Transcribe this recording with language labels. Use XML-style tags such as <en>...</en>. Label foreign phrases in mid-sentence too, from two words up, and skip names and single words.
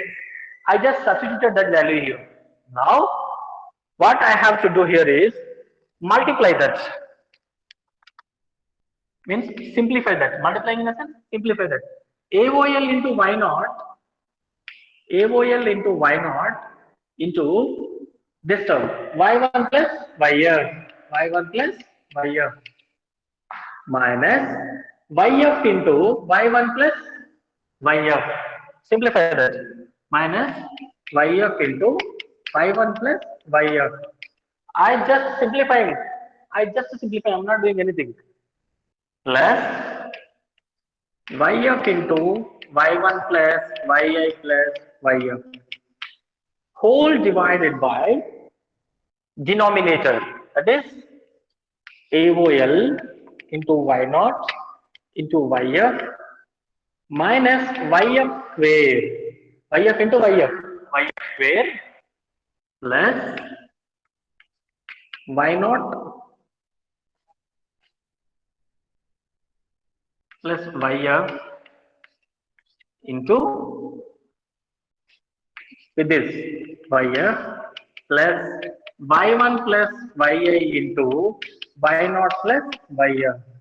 <en>I just substituted that value here. Now, what I have to do here is multiply that. Means simplify that. Multiplying in a sense, simplify that. AOL into Y0 into this term Y1 plus YF minus YF into Y1 plus YF. Simplify that. Minus YF into Y1 plus YF. I just simplifying. I'm not doing anything. Plus YF into Y1 plus YI plus YF. Whole divided by denominator. That is AOL into Y0 into YF minus YF square. YF into YF. YF square plus Y naught plus YF into with this YF plus Y1 plus YI into Y naught plus YF.</en>